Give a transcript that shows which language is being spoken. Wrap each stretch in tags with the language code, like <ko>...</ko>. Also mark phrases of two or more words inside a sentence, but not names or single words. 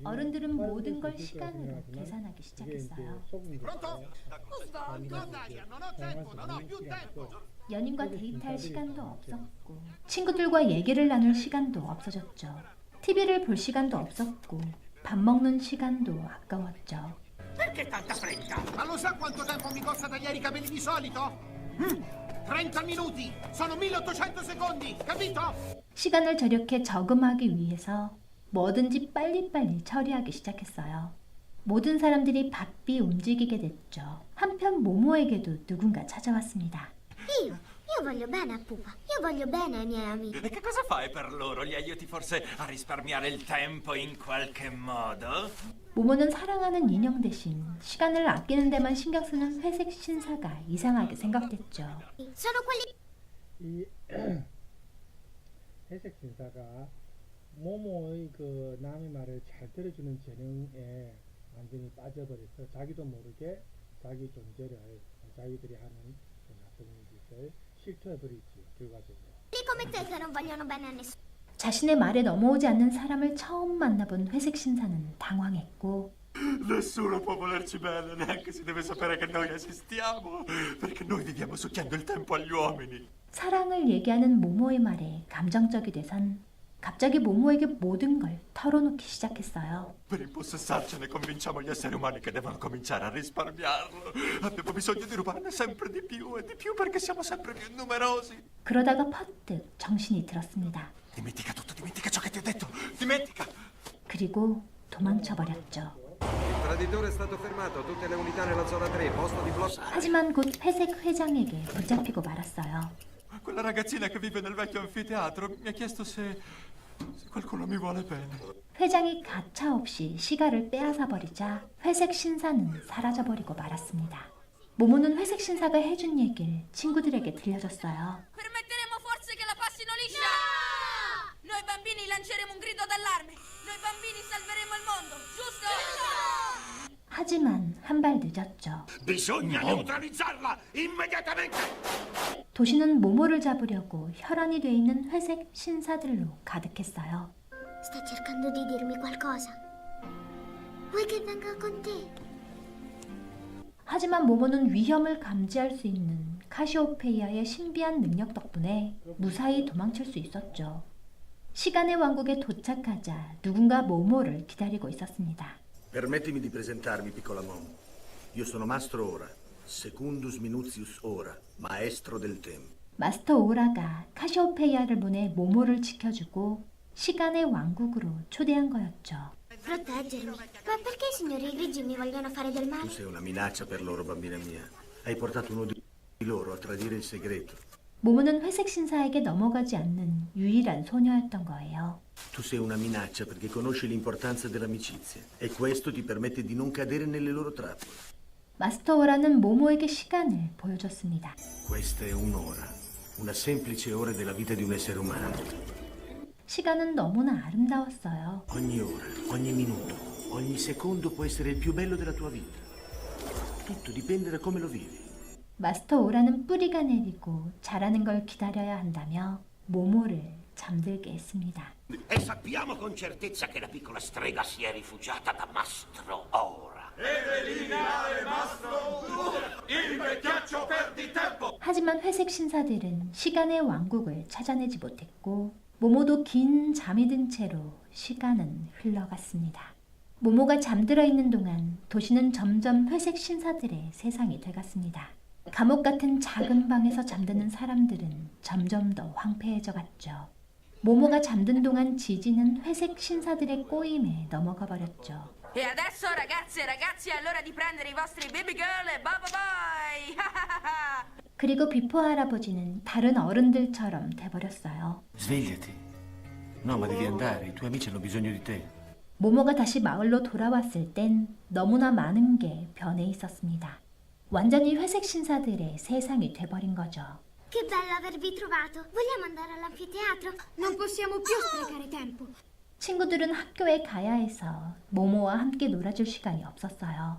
<ko>어른들은 모든 걸 시간으로 계산하기 시작했어요. 연인과 데이트할 시간도 없었고 친구들과 얘기를 나눌 시간도 없어졌죠. TV를 볼 시간도 없었고 밥 먹는 시간도 아까웠죠.</ko> <it>Perché tanta fretta? Ma lo sa quanto tempo mi costa tagliare i capelli di solito? 30 minuti! Sono 1800 secondi, capito?</it> <ko>시간을 절약해 저금하기 위해서 뭐든지 빨리빨리 처리하기 시작했어요. 모든 사람들이 바삐 움직이게 됐죠. 한편 모모에게도 누군가 찾아왔습니다.</ko> <it>Io voglio bene a Pupa, io voglio bene ai miei amici. E che cosa fai per loro? Li aiuti forse a risparmiare il tempo in qualche modo?</it> <ko>모모는 사랑하는 인형 대신 시간을 아끼는 데만 신경 쓰는 회색 신사가 이상하게 생각됐죠.</ko> <it>Sono quelli...</it> <ko>이 회색 신사가 모모의 남의 말을 잘 들어주는 재능에 완전히 빠져버려서 자기도 모르게 자기 존재를 자기들이 하는 나쁜 짓을 실토해버리지 결과적으로.</ko> <it>come te che non vogliono bene a nessuno.</it> <ko>자신의 말에 넘어오지 않는 사람을 처음 만나본 회색 신사는 당황했고</ko> <it>Nessuno può volerci bene, neanche si deve sapere che noi esistiamo, perché noi viviamo succhiando il tempo agli uomini.</it> <ko>사랑을 얘기하는 모모의 말에 감정적이 돼선 갑자기 모모에게 모든 걸 털어놓기 시작했어요.</ko> <it>Per impossessarcene convinciamo gli esseri umani che devono cominciare a risparmiarlo. Abbiamo bisogno di rubarne sempre di più e di più perché siamo sempre più numerosi.</it> <ko>그러다가 퍼뜩 정신이 들었습니다.</ko> <it>Dimentica tutto, dimentica ciò che ti ho detto. Dimentica!</it> <ko>그리고 도망쳐버렸죠.</ko> <it>Il traditore è stato fermato, tutte le unità nella zona 3, posto di blocco.</it> <ko>하지만 곧 회색 회장에게 붙잡히고 말았어요.</ko> <it>Quella ragazzina che vive nel vecchio anfiteatro mi ha chiesto se qualcuno mi vuole bene.</it> <ko>회장이 가차없이 시가를 빼앗아 버리자 회색 신사는 사라져버리고 말았습니다. 모모는 회색 신사가 해준 얘기를 친구들에게 들려줬어요.</ko> <it>Permetteremo forse che la passino liscia? Noi bambini lanceremo un grido d'allarme. Noi bambini salveremo il mondo, giusto?</it> <ko>하지만 한 발 늦었죠.</ko> <it>Bisogna neutralizzarla immediatamente!</it> <ko>도시는 모모를 잡으려고 혈안이 돼 있는 회색 신사들로 가득했어요.</ko> <it>Sta cercando di dirmi qualcosa. Vuoi che venga con te?</it> <ko>하지만 모모는 위험을 감지할 수 있는 카시오페이아의 신비한 능력 덕분에 무사히 도망칠 수 있었죠. 시간의 왕국에 도착하자 누군가 모모를 기다리고 있었습니다.</ko> <it>Permettimi di presentarmi, piccola Momo. Io sono Mastro Ora, Secundus Minutius Ora, maestro del tempo.</it> <ko>마스터 오라가 카시오페이아를 보내 모모를 지켜주고 시간의 왕국으로 초대한 거였죠.</ko> <it>Proteggermi. Ma perché i signori grigi mi vogliono fare del Tu male? sei una minaccia per loro, bambina mia. Hai portato uno di loro a tradire il segreto.</it> <ko>모모는 회색 신사에게 넘어가지 않는 유일한 소녀였던 거예요.</ko> <it>Tu sei una minaccia perché conosci l'importanza dell'amicizia e questo ti permette di non cadere nelle loro trappole.</it> <ko>마스터 오라는 모모에게 시간을 보여줬습니다.</ko> <it>Questa è un'ora, una semplice ora della vita di un essere umano.</it> <ko>시간은 너무나 아름다웠어요.</ko> <it>Ogni ora, ogni minuto, ogni secondo può essere il più bello della tua vita. Tutto dipende da come lo vivi.</it> <ko>마스터 오라는 뿌리가 내리고 자라는 걸 기다려야 한다며 모모를 잠들게 했습니다.</ko> <it>E sappiamo con certezza che la piccola strega si è rifugiata da Mastro Ora.</it> <ko>하지만 회색 신사들은 시간의 왕국을 찾아내지 못했고 모모도 긴 잠이 든 채로 시간은 흘러갔습니다. 모모가 잠들어 있는 동안 도시는 점점 회색 신사들의 세상이 돼갔습니다. 감옥 같은 작은 방에서 잠드는 사람들은 점점 더 황폐해져 갔죠. 모모가 잠든 동안 지지는 회색 신사들의 꼬임에 넘어가 버렸죠.</ko> <it>E adesso ragazze e ragazzi è l'ora di prendere i vostri</it> <en>baby girl</en> <it>e</it> <en>bye bye bye.</en> <ko>그리고 비포 할아버지는 다른 어른들처럼 돼버렸어요.</ko> <it>Svegliati. No, ma devi andare. I tuoi amici hanno bisogno di te.</it> <ko>모모가 다시 마을로 돌아왔을 땐 너무나 많은 게 변해 있었습니다. 완전히 회색 신사들의 세상이 돼버린 거죠.</ko> <it>Che bello avervi trovato. Vogliamo andare all'anfiteatro? Non possiamo più sprecare tempo.</it> <ko>친구들은 학교에 가야 해서 모모와 함께 놀아줄 시간이 없었어요.</ko>